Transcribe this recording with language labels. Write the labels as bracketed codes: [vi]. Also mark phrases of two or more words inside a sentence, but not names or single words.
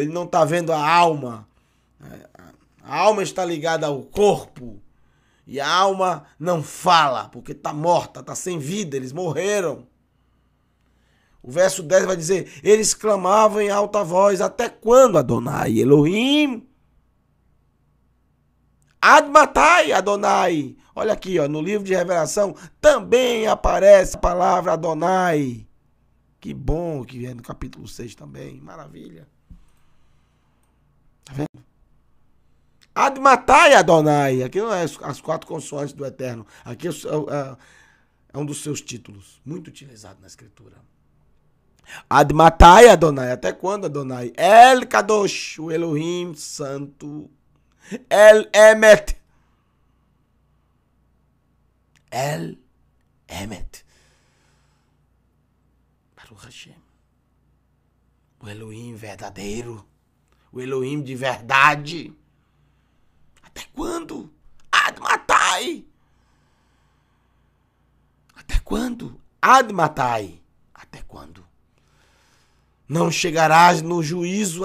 [pt] Ele não está vendo a alma. A alma está ligada ao corpo. E a alma não fala, porque está morta, está sem vida. Eles morreram. O verso 10 vai dizer, eles clamavam em alta voz, até quando, Adonai? [he] אלהים? עד מתי, אדני. [pt] Olha aqui, ó, no livro de Revelação também aparece a palavra Adonai. Que bom que é no capítulo 6 também. Maravilha. Tá vendo? [he] עד מתי, אדני. [pt] Aqui não é as 4 consoantes do Eterno. Aqui é um dos seus títulos, muito utilizado na Escritura. [he] עד מתי, אדני. [pt] Até quando, Adonai? [he] אל קדוש, [pt] o Elohim Santo. [he] אל אמת. אל אמת. ברוך השם. [pt] O Elohim verdadeiro. O Elohim de verdade. Até quando? [he] עד מתי. [pt] Até quando? [he] עד מתי. [pt] Até quando? Não chegarás no juízo.